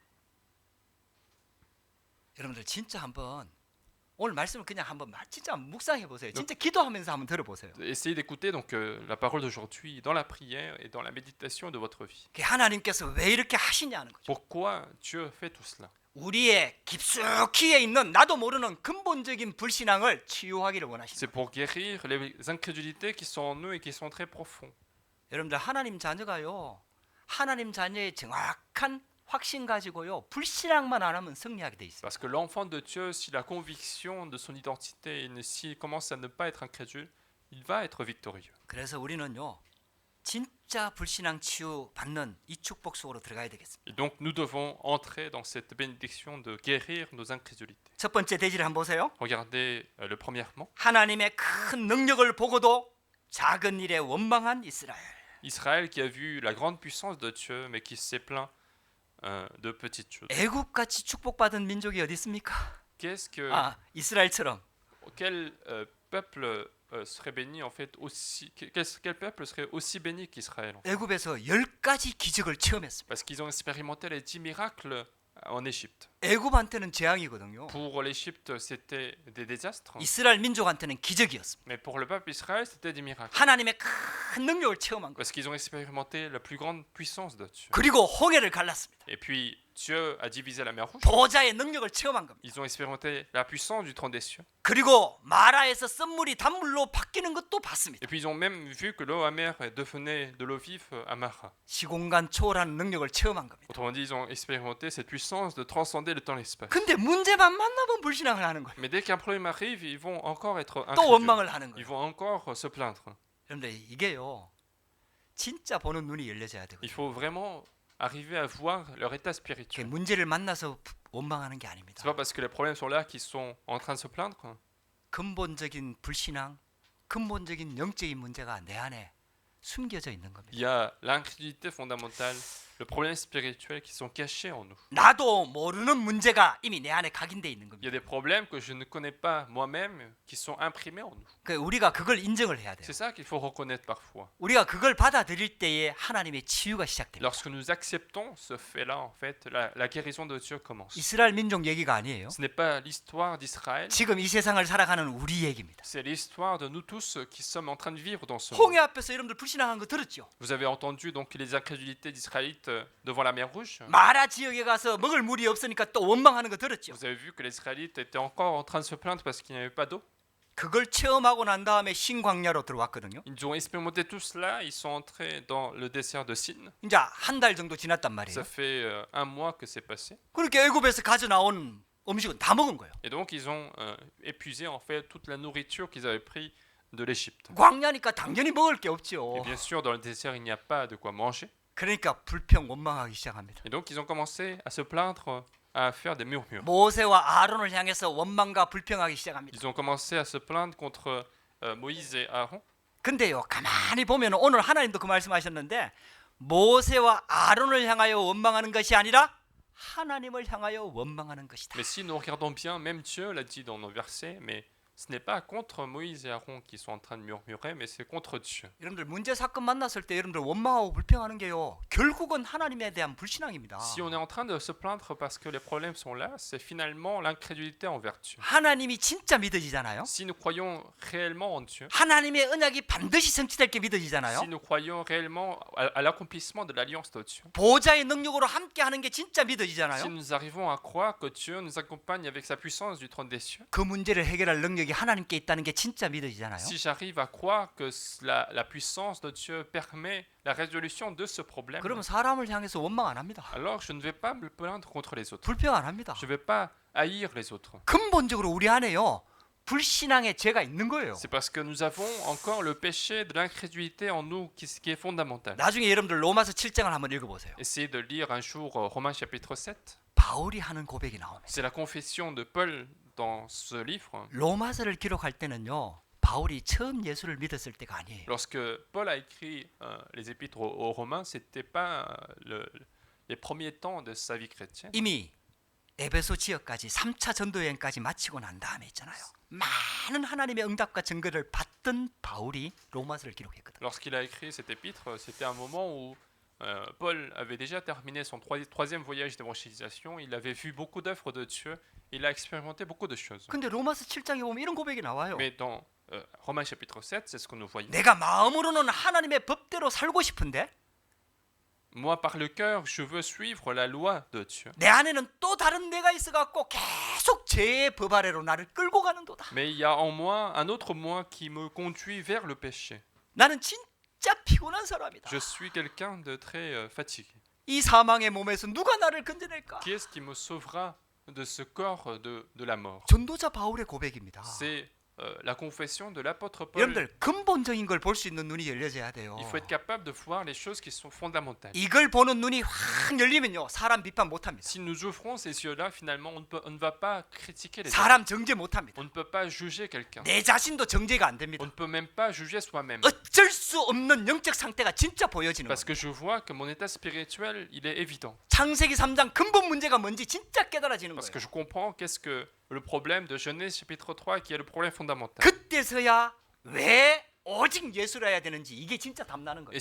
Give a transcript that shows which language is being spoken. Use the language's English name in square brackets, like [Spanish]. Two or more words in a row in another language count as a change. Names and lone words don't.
[Korean] 여러분들 진짜 한번 오늘 말씀을 그냥 한번 진짜 묵상해 보세요. 진짜 기도하면서 한번 들어보세요. [French] Essayez d'écouter donc la parole d'aujourd'hui dans la prière et dans la méditation de votre vie. [Korean] 하나님께서 왜 이렇게 하시냐는 거죠. [French] Pourquoi Dieu fait tout cela? [Korean] 우리의 깊숙이에 있는 나도 모르는 근본적인 불신앙을 치유하기를 원하십니다. [French] C'est pour guérir les incrédulités qui sont en nous et qui sont très profondes. [Korean] 여러분들 하나님 자녀가요. 하나님 자녀의 정확한 확신 가지고요. 불신앙만 안 하면 승리하게 돼 있어요. [French] Parce que l'enfant de Dieu, s'il a conviction de son identité et s'il commence à ne pas être incrédule, il va être victorieux. [Korean] 그래서 우리는요. 진짜 불신앙 치유 받는 이 축복 속으로 들어가야 되겠습니다. [French] Et donc nous devons entrer dans cette bénédiction de guérir nos incrédulités. [Korean] 첫 번째 대지를 한번 보세요. [French] Regardez le premièrement. [Korean] 하나님의 큰 능력을 보고도 작은 일에 원망한 이스라엘. [French] Israël qui a vu la grande puissance de Dieu mais qui s'est plaint de petites choses. [Korean] 애국같이 축복받은 민족이 어디 있습니까? [French] Qu'est-ce que [Korean] 이스라엘처럼. [French] quel peuple serait béni en fait aussi quel peuple serait aussi béni qu'Israël? [Korean] 애굽에서 10가지 기적을 체험했습니다. [French] Parce qu'ils ont expérimenté les 10 miracles en Égypte. [Korean] 애굽한테는 재앙이거든요. [French] Pour l'Égypte, c'était des désastres, [Korean] 이스라엘 민족한테는 기적이었습니다. [French] mais pour le peuple Israël, c'était des miracles. [Korean] 하나님의 큰 능력을 체험한 거예요. [French] Parce qu'ils ont expérimenté la plus grande puissance de Dieu. [Korean] 그리고 홍해를 갈랐습니다. [French] Et puis, Dieu a divisé la mer Rouge. [Korean] 보호자의 능력을 체험한 겁니다. [French] Ils ont expérimenté la puissance du trône des cieux. [Korean] 그리고 마라에서 쓴물이 단물로 바뀌는 것도 봤습니다. [French] Et puis, ils ont même vu que l'eau amère devenait de l'eau vive à Mara. [Korean] 시공간 초월하는 능력을 체험한 겁니다. [French] Autrement dit, ils ont expérimenté cette puissance de transcender le temps et l'espace. [Korean] 근데 문제만 만나면 불신앙을 하는 거예요. [French] Mais dès qu'un problème arrive, ils vont encore être [Korean] 또 [French] incrédules. [Korean] 원망을 하는 [French] Ils [Korean] 거예요. [French] vont encore se plaindre. [Korean] 여러분들 이게요. 진짜 보는 눈이 열려져야 되거든요. [French] Il faut vraiment arriver à voir leur état [Korean] 그게 [French] spirituel. [Korean] 문제를 만나서 원망하는 게 아닙니다. [French] C'est pas parce que les problèmes sont là qu'ils sont en train de se plaindre. [Korean] 근본적인 불신앙, 근본적인 영적인 문제가 내 안에 숨겨져 있는 겁니다. [French] Il y a l'incrédulité fondamentale, le problème spirituel qui sont cachés en nous. [Korean] 나도 모르는 문제가 이미 내 안에 각인돼 있는 [French] Il y [Korean] 겁니다. [French] a des problèmes que je ne connais pas moi-même qui sont imprimés en nous. [Korean] 그러니까 우리가 그걸 인정을 해야 돼요. [French] C'est ça qu'il faut reconnaître parfois. [Korean] 우리가 그걸 받아들일 때에 하나님의 치유가 시작됩니다. [French] Lorsque nous acceptons ce fait-là, en fait, la guérison de Dieu commence. [Korean] 이스라엘 민족 얘기가 아니에요. [French] Ce n'est pas l'histoire d'Israël, [Korean] 지금 이 세상을 살아가는 우리 얘기입니다. [French] c'est l'histoire de nous tous qui sommes en train de vivre dans ce [Korean] 홍해 [French] monde. [Korean] 앞에서 여러분들 불신앙한 거 들었죠? [French] Vous avez entendu donc les incrédulités d'Israélites devant la mer Rouge. [Korean] 마라 지역에 가서 먹을 물이 없으니까 또 원망하는 거 들었죠? [French] Vous avez vu que les Israélites étaient encore en train de se plaindre parce qu'il n'y avait pas d'eau. [Korean] 그걸 체험하고 난 다음에 신광야로 들어왔거든요. [French] Ils ont expérimenté tout cela, ils sont entrés dans le désert de Sin. [Korean] 이제 한 달 정도 지났단 말이에요. [French] Ça fait un mois que c'est passé. [Korean] 그렇게 애굽에서 가져 나온 음식은 다 먹은 거예요. [French] Et donc ils ont épuisé en fait toute la nourriture qu'ils avaient pris de l'Égypte. [Korean] 광야니까 당연히 먹을 게 [French] Et [Korean] 없죠. [French] bien sûr, dans le désert, il n'y a pas de quoi manger. [Korean] 그러니까 불평 원망하기 시작합니다. [French] Et donc ils ont commencé à se plaindre, à faire des murmures. [Korean] 모세와 아론을 향해서 원망과 불평하기 시작합니다. [French] Ils ont commencé à se plaindre contre Moïse et Aaron. [Korean] 근데요, 가만히 보면 오늘 하나님도 그 말씀하셨는데 모세와 아론을 향하여 원망하는 것이 아니라 하나님을 향하여 원망하는 것이다. [French] Mais si nous regardons bien, même Dieu l'a dit dans nos versets, mais ce n'est pas contre Moïse et Aaron qui sont en train de murmurer, mais c'est contre Dieu. [Korean] 여러분들 문제 사건 만났을 때 여러분들 원망하고 불평하는 게요, 결국은 하나님에 대한 불신앙입니다. [French] Si on est en train de se plaindre parce que les problèmes sont là, c'est finalement l'incrédulité envers Dieu. [Korean] 하나님이 진짜 믿어지잖아요. [French] Si nous croyons réellement en Dieu, [Korean] 하나님의 언약이 반드시 성취될 게 [French] si [Korean] 믿어지잖아요. [French] nous croyons réellement à l'accomplissement de l'alliance de Dieu, [Korean] 보좌의 능력으로 함께하는 게 진짜 [French] si [Korean] 믿어지잖아요. [French] nous arrivons à croire que Dieu nous accompagne avec sa puissance du trône des cieux, [Korean] 그 문제를 해결할 능력이 하나님께 있다는 게 진짜 믿어지잖아요. [French] si j'arrive à croire que la puissance de Dieu permet la résolution de ce problème, [Korean] 그러면 사람을 향해서 원망 안 합니다. [French] alors je ne vais pas me plaindre contre les autres. [Korean] 불평 안 합니다. [French] Je ne vais pas haïr les autres. [Korean] 근본적으로 우리 안에요, 불신앙의 죄가 있는 거예요. [French] C'est parce que nous avons encore le péché de l'incrédulité en nous qui est fondamental. [Korean] 나중에 여러분들 로마서 7장을 한번 읽어보세요. [French] Essayez de lire un jour Romains chapitre 7. [Korean] 바울이 하는 고백이 나옵니다. [French] C'est la confession de Paul dans ce livre. [Korean] 로마서를 기록할 때는요, 바울이 처음 예수를 믿었을 때가 아니에요. [French] Lorsque Paul a écrit les épîtres aux Romains, c'était pas les premiers temps de sa vie chrétienne. [Korean] 이미 에베소 지역까지 3차 전도 여행까지 마치고 난 다음에 있잖아요. 많은 하나님의 응답과 증거를 받던 바울이 로마서를 기록했거든요. [French] Lorsqu'il a écrit cet épître, c'était un moment où Paul avait déjà terminé son troisième voyage d'évangélisation. Il avait vu beaucoup d'œuvres de Dieu. Il a expérimenté beaucoup de choses. [Korean] 근데 로마서 7장에 보면 이런 고백이 나와요. [French] Mais dans Romains chapitre 7, c'est ce que nous voyons. [Korean] 내가 마음으로는 하나님의 법대로 살고 싶은데 [French] Moi, par le cœur, je veux suivre la loi de Dieu. [Korean] 내 안에는 또 다른 내가 있어갖고 계속 죄의 법 아래로 나를 끌고 가는도다. [French] Mais il y a en moi un autre moi qui me conduit vers le péché. [Korean] 나는 진짜 피곤한 사람이다. [French] Je suis quelqu'un de très fatigué. [Korean] 이 사망의 몸에서 누가 나를 건져낼까? [French] Qui est-ce qui me sauvera de ce corps de la mort? [Korean] 전도자 바울의 고백입니다. [French] C'est la confession de l'apôtre Paul. [Korean] 여러분들 근본적인 걸 볼 수 있는 눈이 열려져야 돼요. [French] Il faut être capable de voir les choses qui sont fondamentales. [Korean] 이걸 보는 눈이 확 열리면요, 사람 비판 못합니다. [French] Si nous ouvrons ces yeux-là, finalement, on ne va pas critiquer les autres. [Korean] 사람 정죄 못합니다. [French] On ne peut pas juger quelqu'un. [Korean] 내 자신도 정죄가 안 [French] On [Korean] 됩니다. [French] ne peut même pas juger soi-même. [Korean] 어쩔 수 없는 영적 상태가 진짜 보여지는 [French] Parce [Korean] 거예요. [French] que je vois que mon état spirituel, il est évident. [Korean] 창세기 3장 근본 문제가 뭔지 진짜 깨달아지는 [French] Parce [Korean] 거예요. [French] que je comprends qu'est-ce que le problème de Genèse chapitre 3 qui est le problème fondamental. [Korean] 그때서야 왜 오직 예수를 해야 되는지 이게 진짜 답나는 거예요.